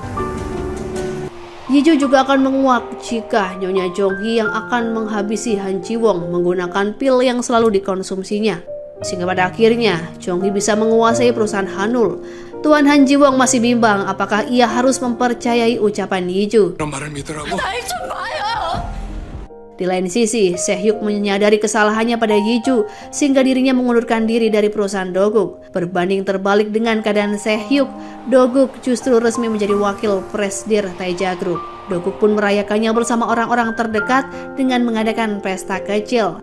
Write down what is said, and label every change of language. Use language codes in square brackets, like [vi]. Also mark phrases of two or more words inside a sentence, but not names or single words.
[id] Yiju juga akan menguak jika Nyonya Jong-hee yang akan menghabisi Han Jiwong menggunakan pil yang selalu dikonsumsinya. Sehingga pada akhirnya Jong-hee bisa menguasai perusahaan Hanul. Tuan Han Jiwong masih bimbang apakah ia harus mempercayai ucapan Yiju. [ko] 그런 말을 믿으라고? [id] Di lain sisi, Sehyuk menyadari kesalahannya pada Yiju sehingga dirinya mengundurkan diri dari perusahaan Doguk. Berbanding terbalik dengan keadaan Sehyuk, Doguk justru resmi menjadi wakil presidir Taeja Group. Doguk pun merayakannya bersama orang-orang terdekat dengan mengadakan pesta kecil.